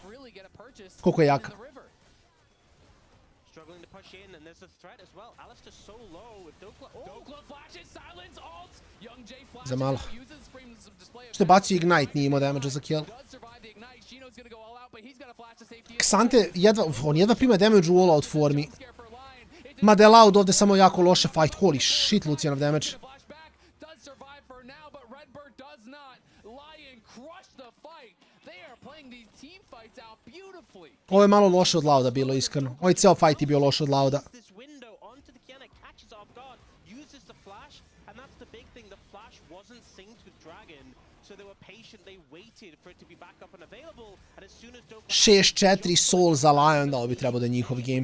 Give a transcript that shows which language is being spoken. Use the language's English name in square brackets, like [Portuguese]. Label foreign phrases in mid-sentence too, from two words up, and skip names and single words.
[Serbian] Koliko je jaka. Za malo. Što je bacio Ignite, nije imao damage za kill. Xante, on jedva prima damage u all-out formi. Mada je Loud ovdje samo jako loše fight. [English] Holy shit, Lucianov damage. [Serbian] Ovo je malo loše od Louda bilo, iskreno. Ovaj ceo fight je bio loše od Louda. Šest 4 Soul za LYON, da ovo bi trebao da je njihov game.